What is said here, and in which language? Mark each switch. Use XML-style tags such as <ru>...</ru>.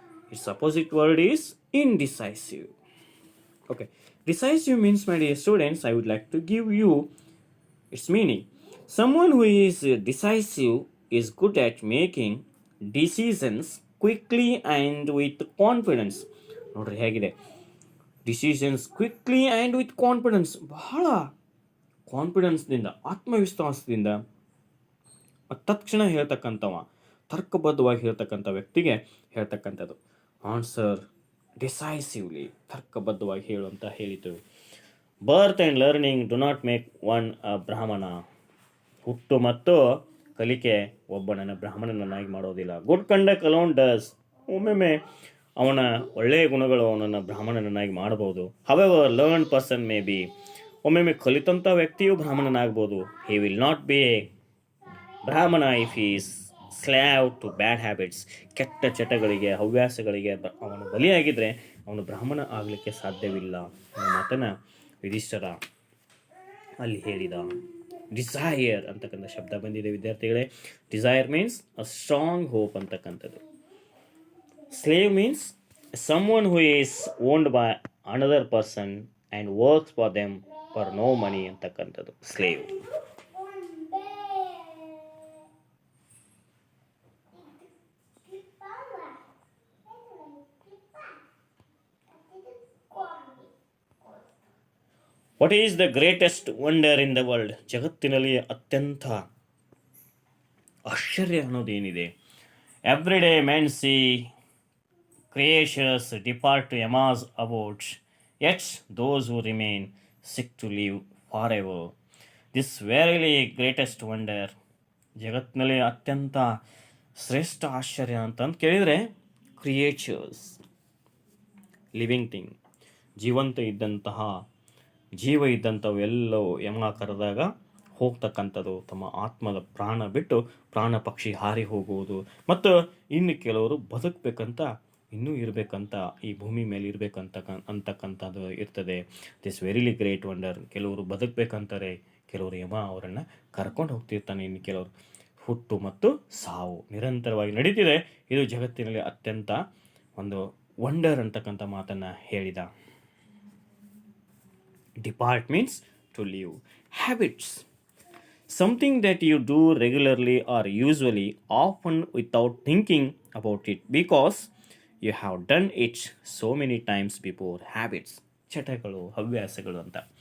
<en>Its opposite word is indecisive. Okay. Decisive means, my dear students, I would like to give you its meaning. Someone who is decisive is good at making decisions quickly and with confidence.</en> <kn>ನೋಡ್ರಿ ಹೇಗಿದೆ,</kn> <en>decisions quickly and with confidence,</en> <kn>ಬಹಳ ಕಾನ್ಫಿಡೆನ್ಸ್ದಿಂದ, ಆತ್ಮವಿಶ್ವಾಸದಿಂದ ತಕ್ಷಣ ಹೇಳ್ತಕ್ಕಂಥವ, ತರ್ಕಬದ್ಧವಾಗಿ ಹೇಳ್ತಕ್ಕಂಥ ವ್ಯಕ್ತಿಗೆ ಹೇಳ್ತಕ್ಕಂಥದ್ದು.</kn> <en>answer decisively,</en> <kn>ತರ್ಕಬದ್ಧವಾಗಿ ಹೇಳುವಂತ ಹೇಳಿತು.</kn> <en>Birth and learning do not make one a Brahmin.</en> <kn>ಹುಟ್ಟು ಮತ್ತು ಕಲಿಕೆ ಒಬ್ಬನನ್ನು ಬ್ರಾಹ್ಮಣನನ್ನಾಗಿ ಮಾಡೋದಿಲ್ಲ.</kn> <en>Good conduct alone does.</en> <kn>ಒಮ್ಮೊಮ್ಮೆ ಅವನ ಒಳ್ಳೆಯ ಗುಣಗಳು ಅವನನ್ನು ಬ್ರಾಹ್ಮಣನನ್ನಾಗಿ ಮಾಡಬಹುದು.</kn> <en>However learn person may be.</en> <kn>ಒಮ್ಮೊಮ್ಮೆ ಕಲಿತಂಥ ವ್ಯಕ್ತಿಯು ಬ್ರಾಹ್ಮಣನಾಗ್ಬೋದು.</kn> <en>He will not be a Brahmin if is slave to bad habits.</en> <kn>ಕೆಟ್ಟ ಚಟಗಳಿಗೆ, ಹವ್ಯಾಸಗಳಿಗೆ ಅವನು ಬಲಿಯಾಗಿದ್ದರೆ ಅವನು ಬ್ರಾಹ್ಮಣ ಆಗಲಿಕ್ಕೆ ಸಾಧ್ಯವಿಲ್ಲ ಅನ್ನೋ ಮಾತನ್ನು ಯುಧಿಷ್ಠಿರ ಅಲ್ಲಿ ಹೇಳಿದ. ಡಿಸೈರ್ ಅಂತಕ್ಕಂಥ ಶಬ್ದ ಬಂದಿದೆ ವಿದ್ಯಾರ್ಥಿಗಳೇ.</kn> <en>desire means a strong hope</en> <kn>ಅಂತಕ್ಕಂಥದ್ದು.</kn> <en>slave means someone who is owned by another person and works for them for no money</en> <kn>ಅಂತಕ್ಕಂಥದ್ದು</kn> <en>Slave. What is the greatest wonder in the world?</en> <kn>ಜಗತ್ತಿನಲ್ಲಿ ಅತ್ಯಂತ ಆಶ್ಚರ್ಯ ಅನ್ನೋದೇನಿದೆ?</kn> <en>Every day men see creatures depart to Emma's abodes, yet those who remain seek to live forever. This verily greatest wonder,</en> <kn>ಜಗತ್ತಿನಲ್ಲಿ ಅತ್ಯಂತ ಶ್ರೇಷ್ಠ ಆಶ್ಚರ್ಯ ಅಂತಂದು ಕೇಳಿದರೆ, ಕ್ರಿಯೇಚರ್ಸ್, ಲಿವಿಂಗ್ ಥಿಂಗ್, ಜೀವಂತ ಇದ್ದಂತಹ ಜೀವ ಇದ್ದಂಥವೆಲ್ಲವೂ ಯಮ ಕರೆದಾಗ ಹೋಗ್ತಕ್ಕಂಥದ್ದು, ತಮ್ಮ ಆತ್ಮದ ಪ್ರಾಣ ಬಿಟ್ಟು ಪ್ರಾಣ ಪಕ್ಷಿ ಹಾರಿ ಹೋಗುವುದು, ಮತ್ತು ಇನ್ನು ಕೆಲವರು ಬದುಕಬೇಕಂತ, ಇನ್ನೂ ಇರಬೇಕಂತ, ಈ ಭೂಮಿ ಮೇಲೆ ಅಂತಕ್ಕಂಥದ್ದು ಇರ್ತದೆ.</kn> <en>This verily great wonder.</en> <kn>ಕೆಲವರು ಬದುಕಬೇಕಂತಾರೆ, ಕೆಲವರು ಯಮ ಅವರನ್ನು ಕರ್ಕೊಂಡು ಹೋಗ್ತಿರ್ತಾನೆ, ಇನ್ನು ಕೆಲವರು ಹುಟ್ಟು ಮತ್ತು ಸಾವು ನಿರಂತರವಾಗಿ ನಡೀತಿದೆ. ಇದು ಜಗತ್ತಿನಲ್ಲಿ ಅತ್ಯಂತ ಒಂದು ವಂಡರ್ ಅಂತಕ್ಕಂಥ ಮಾತನ್ನು ಹೇಳಿದ.</kn> <en>Depart means to leave. Habits, something that you do regularly or usually, often without thinking about it because you have done it so many times before.</en> <kn>Habits, ಚಟಗಳು, ಹವ್ಯಾಸಗಳು ಅಂತ.</kn>